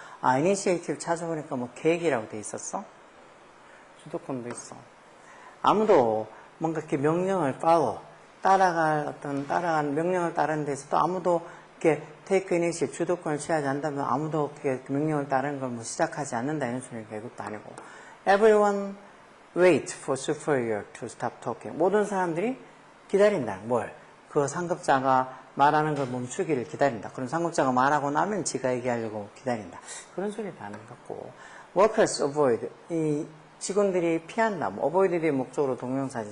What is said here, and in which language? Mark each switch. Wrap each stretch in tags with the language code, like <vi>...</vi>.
<ko>아, initiative 찾아보니까 뭐 계획이라고 돼 있었어? 주도권도 있어. 아무도 뭔가 이렇게 명령을 따라간 명령을 따르는 데서도 아무도 이렇게</ko> <en>take initiative,</en> <ko>주도권을 취하지 않는다면 아무도 이렇게 명령을 따르는 걸 뭐 시작하지 않는다 이런 소리니까 이것도 아니고.</ko> <en>Everyone wait for superior to stop talking.</en> <ko>모든 사람들이 기다린다. 뭘? 그 상급자가 말하는 걸 멈추기를 기다린다. 그럼 상급자가 말하고 나면 지가 얘기하려고 기다린다. 그런 소리도 하는 것 같고.</ko> <en>Workers avoid.</en> <ko>이 직원들이 피한다. 뭐 avoid의 목적으로 동명사지.</ko>